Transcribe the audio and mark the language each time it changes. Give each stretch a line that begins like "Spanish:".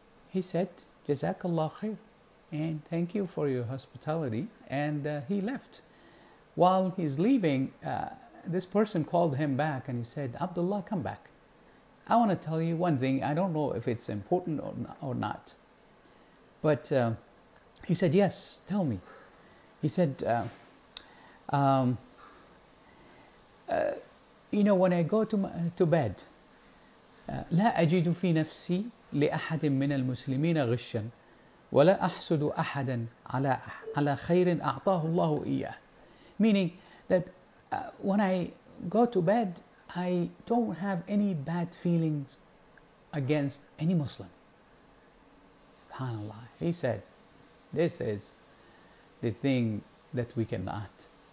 English: He said, Jazakallah khair, and thank you for your hospitality. And he left. While he's leaving, this person called him back and he said, Abdullah, come back. I want to tell you one thing. I don't know if it's important or not. But he said, yes, tell me. He said, when I go to bed,
Arabic: لا أجد في نفسي لأحد من المسلمين غشا ولا أحسد أحدا على خير أعطاه الله إياه.
English: Meaning that when I go to bed, I don't have any bad feelings against any Muslim. SubhanAllah. He said, this is the thing that we cannot.